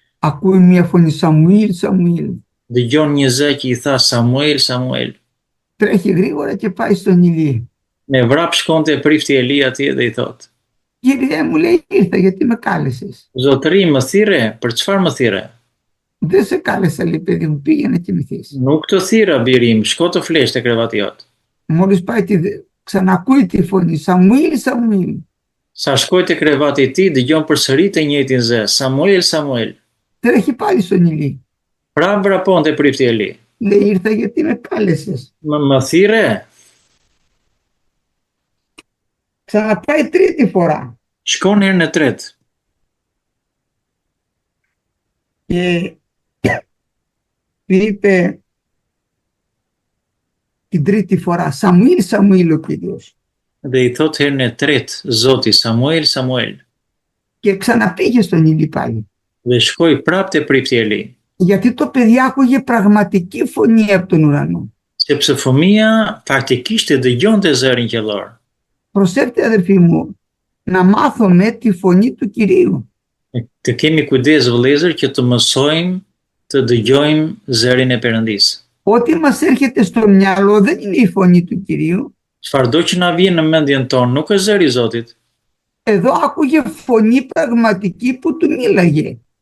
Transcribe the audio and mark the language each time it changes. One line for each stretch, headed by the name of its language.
Greek: ακούει μια φωνή Σαμουήλ, Σαμουήλ.
Albanian: dëgjon një zë që i tha Samuel, Samuel.
Greek: Τρέχει γρήγορα και πάει στον Ηλί.
Albanian: Me vrap shkonte prifti Eli atje dhe i thot:
Greek: Κύριε μου, λέει, ήρθα γιατί με κάλεσες.
Albanian: Zotëri, më thirre, për çfarë më thirre?
Greek: Δεν σε κάλεσα, λέει, παιδί μου, πήγε να κοιμηθείς.
Albanian: Nuk të thirra, biri im, shko të flesh te krevati jot.
Greek: Μόλις πάει, ξανακούει τη φωνή, Σαμουήλ, Σαμουήλ.
Albanian: Sa shkoi te krevati i tij, dëgjon përsëri të njëjtin zë, Samuel, Samuel.
Greek: Τρέχει πάλι στον Ηλί.
Albanian: Pra vraponte prifti Eli.
Greek: Λέει, ήρθα γιατί με κάλεσες.
Albanian: Më thirre?
Greek: Ξαναπάει τρίτη φορά.
Albanian: Shkon herën e tretë.
Greek: Και του είπε την τρίτη φορά, Σαμουήλ, Σαμουήλ ο Κύριος.
Albanian: Dhe i thot herën e tretë, Zoti, Samuel, Samuel.
Greek: Και ξαναπήγε στον Ηλί πάλι.
Albanian: Dhe shkoi prapë te prifti Eli.
Greek: Γιατί το παιδί άκουγε πραγματική φωνή από τον ουρανό.
Albanian: Sepse fëmia faktikisht e dëgjonte zërin qiellor.
Greek: Προσέξτε αδερφοί μου, να μάθουμε τη φωνή του Κυρίου.
Albanian: Të kemi kujdes vëllezër që të mësojmë të dëgjojmë zërin e Perëndisë.
Greek: Ό,τι μας έρχεται στο μυαλό δεν είναι η φωνή του Κυρίου.
Albanian: Çfarëdo që na vjen në mendjen tonë nuk është zëri i Zotit.
Greek: Εδώ άκουγε φωνή πραγματική που του μίλαγε.